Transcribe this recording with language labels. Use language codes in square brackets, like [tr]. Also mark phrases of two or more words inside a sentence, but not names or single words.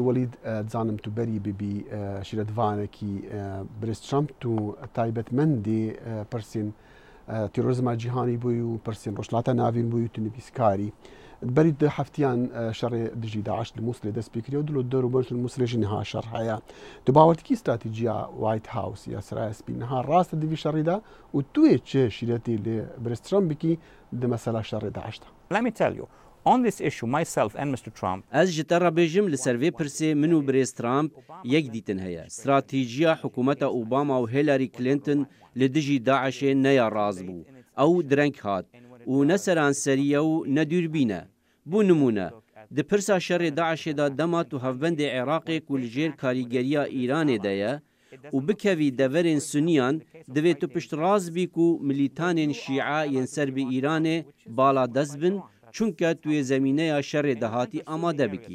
[ku] Welîd dizanim tu berî bibî şîretvanekî Brez Trump tu taybetmendê pirsên terorîzma cîhanî bûyî û pirsên rojhilata navîn bûyî tu nivîskarî. Berî di heftiyan şerê dijî Daeş li Mosulê dest pê kiriye û li derûbej li Mosulê jî niha şer heye. Tu bawer dikî stratîjiya White House ya Siraya Spî niha rast divî şerî da û tu yê çi şîretê li Brez Trump bikî di mesela şerê Daeş da. [en] Let me tell you, on this issue, myself and Mr. Trump, [ku] Ez ji te re bêjim li ser vê pirsê min û Brez Trump yek dîtin heye. Stratîjiya hikûmeta Obama û Hillary Clinton li dijî Daeşê neya raz bû. Ew direng hat û ne seranserî û ne dûrbîne. Bû nimûne. Di pirsa şerê Daeşê da dema tu hevbendê Iraqê ku li jêr karîgeriya Îranê de ye û bikevî deverên Sunniyan divê tu pişt raz bî ku milîtanên Şîa yên ser bi Îranê bala dest bin çunke tu yê zemîneya şerê de hatî amade bikî.